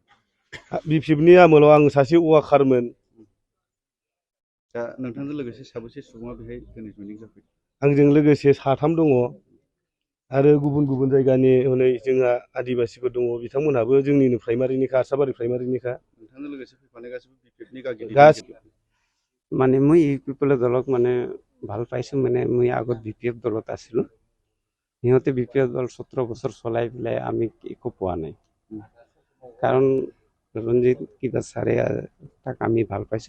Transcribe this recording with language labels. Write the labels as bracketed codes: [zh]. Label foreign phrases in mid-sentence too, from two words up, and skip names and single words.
[brx] BPFनि आमोलाव आं सासे वाकारमोन। दा नोंथांजों लोगोसे साबेसे सुबुङा बेहाय दिनै जयनिं जाफैदों? आंजों लोगोसे 3 दङ आरो गुबुन गुबुन जायगानि हनै जोंहा आदिबासिफोर दङ। बिथांमोनहाबो जोंनिनो प्राइमारिनिखा, आस्राबारि प्राइमारिनिखा। नोंथांजों लोगोसे फैफानाय गासिबो BPFनि गागि [as] মানে মই UPPL দলক মানে ভাল পাইছোঁ। মানে মই আগত BPF দলত আছিলোঁ। সিহঁতে BPF দল 17 বছৰ চলাই পেলাই আমি একো পোৱা নাই। কাৰণ ৰঞ্জিত কিবা ছাৰে তাক আমি ভাল পাইছোঁ।